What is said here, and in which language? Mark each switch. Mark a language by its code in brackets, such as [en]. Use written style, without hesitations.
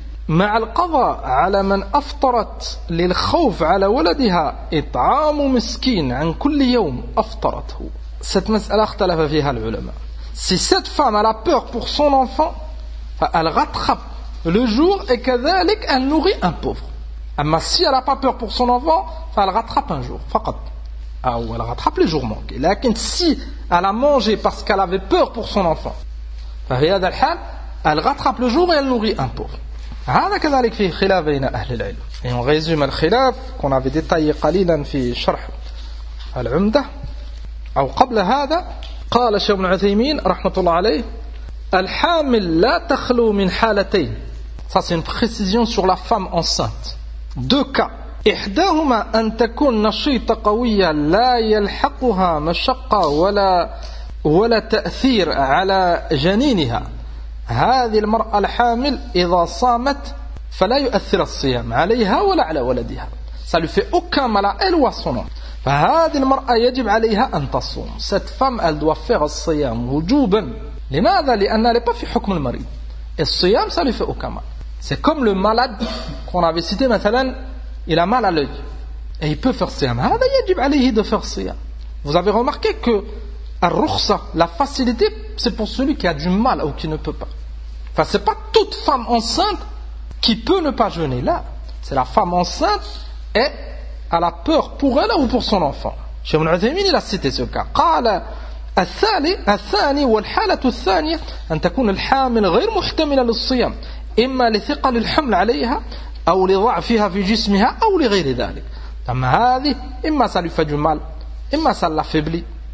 [ar] مع القضاء على من أفطرت للخوف على ولدها إطعام مسكين عن كل يوم أفطرته. [fr] Cette [ar] مسألة اختلف فيها العلماء. [fr] Si cette femme a la peur pour son enfant, elle rattrape le jour et [ar] كذلك [fr] elle nourrit un pauvre. [ar] أما [fr] si elle a pas peur pour son enfant, elle rattrape un jour. [ar] فقط. أو [fr] elle rattrape les jours manqués. [ar] لكن [fr] si elle a mangé parce qu'elle avait peur pour son enfant, [ar] ففي هذا الحال, [fr] elle rattrape le jour et elle nourrit un pauvre. [ar] هذا كذلك فيه خلاف بين أهل العلم. [fr] Et on résume [ar] الخلاف [fr] qu'on avait détaillé [ar] قليلا في شرح العمدة أو قبل هذا. قال الشيخ ابن عثيمين رحمة الله عليه: الحامل لا تخلو من حالتين. [fr] Ça c'est une précision sur la femme enceinte. Deux cas. [ar] إحداهما أن تكون نشيطة قوية لا يلحقها مشقة ولا تأثير على جنينها. هذه المرأة الحامل إذا صامت فلا يؤثر الصيام عليها ولا على ولدها. [fr] Ça lui fait aucun mal à elle ou à son enfant. [ar] فهذه المرأة يجب عليها أن تصوم. [fr] Cette femme elle doit faire الصيام وجوبا. [ar] لماذا؟ لأنها لا في حكم المريض. [fr] الصيام ça lui fait aucun mal. C'est comme le malade qu'on avait cité [ar] مثلا, [fr] il a mal à l'œil et il peut faire الصيام. [ar] هذا يجب عليه [fr] de faire [ar] الصيام. [fr] Vous avez remarqué que [ar] الرخصه, [fr] la facilité, c'est pour celui qui a du mal ou qui ne peut pas. Enfin, c'est pas toute femme enceinte qui peut ne pas jeûner là. C'est la femme enceinte et elle a peur pour elle ou pour son enfant. Cheikh Ibn Uthaymeen il a cité ce cas. [ar] قال الثاني والحالة الثانية أن تكون الحامل غير محتملة للصيام إما لثقل الحمل عليها أو لضعفها في جسمها أو لغير ذلك. أما هذه إما سلف جمال إما سلف بلي.